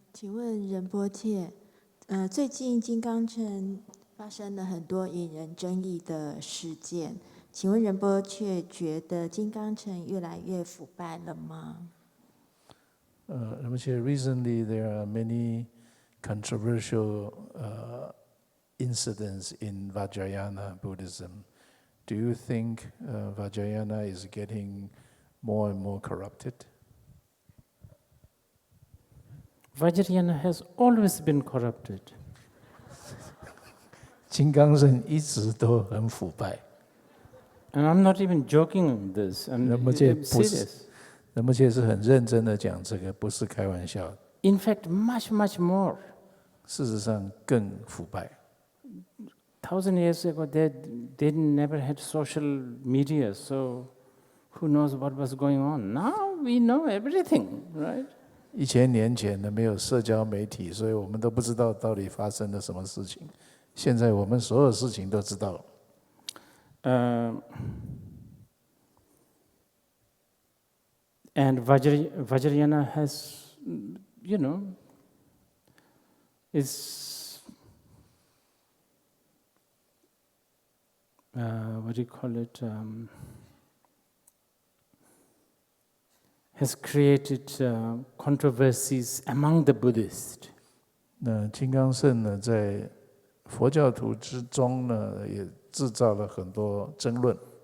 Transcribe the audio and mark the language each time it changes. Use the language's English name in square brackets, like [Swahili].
[Chinese] 请问仁波切，最近金刚城发生了很多引人争议的事件，请问仁波切觉得金刚城越来越腐败了吗？ [English] 仁波切 recently there are many controversial incidents in Vajrayana Buddhism. Do you think Vajrayana is getting more and more corrupted? Vajrayana has always been corrupted. [Chinese] 金刚城一直都很腐败。 [English] And I'm not even joking on this. I'm serious. [Chinese] 仁波切是很认真的讲这个，不是开玩笑。 [English] In fact, much, much more. [Chinese] 事实上更腐败。 [English] 1,000 years ago, they never had social media, so who knows what was going on? Now we know everything, right? [Chinese] 1000年前呢，没有社交媒体，所以我们都不知道到底发生了什么事情。现在我们所有事情都知道了。 [English] And Vajrayana has, is what do you call it? Has created controversies among the Buddhists. [Chinese] 那金刚乘呢，在佛教徒之中呢，也制造了很多争论。